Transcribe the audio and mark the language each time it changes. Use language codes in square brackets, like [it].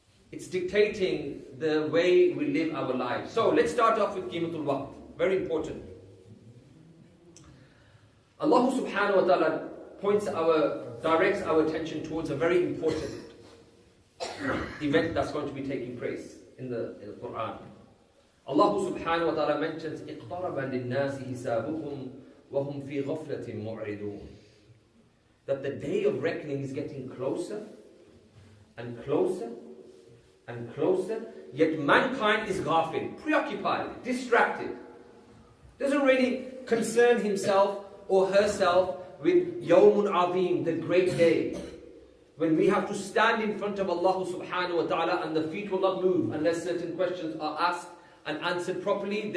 [en] It's dictating the way we live our lives. So let's start off with Qimatul Waqt. Very important. Allah subhanahu wa ta'ala directs our attention towards a very important event that's going to be taking place in the Quran. [ar] Allah subhanahu wa ta'ala mentions اقترب للناس حسابهم وهم في غفلة معرضون. [en] That the day of reckoning is getting closer and closer and closer, yet mankind is ghafil, preoccupied, distracted. Doesn't really concern himself or herself with Yawmun Azim, the great day, when we have to stand in front of Allah subhanahu wa ta'ala and the feet will not move unless certain questions are asked and answered properly.